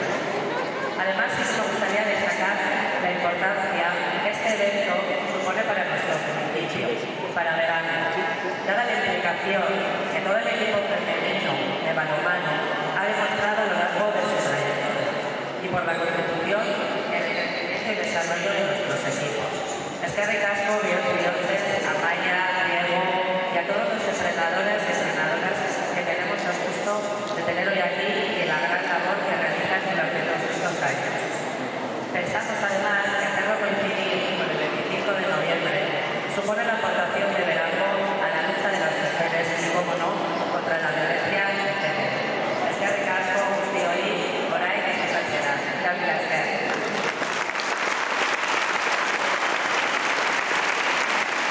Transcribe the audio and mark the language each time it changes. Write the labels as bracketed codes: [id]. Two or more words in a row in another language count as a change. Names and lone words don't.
[es] Además, sí me gustaría destacar la importancia que este evento supone para nuestro municipio, para Berango, dada la implicación que todo el equipo femenino de balonmano ha demostrado a lo largo de su trayectoria y por la contribución en el crecimiento y desarrollo de nuestros equipos. [eu] Eskerrik asko, Biotz, [es] Amaya, Diego y a todos los entrenadores y entrenadoras que tenemos el gusto de tener hoy aquí y la gran labor que realizan durante todos estos años. Pensamos además que hacerlo coincidir con el 25 de noviembre supone la aportación de Berango a la lucha de las mujeres y, como no, contra la violencia de género. [eu] Eskerrik asko, guztioi, orain ez esatzera. Mila esker.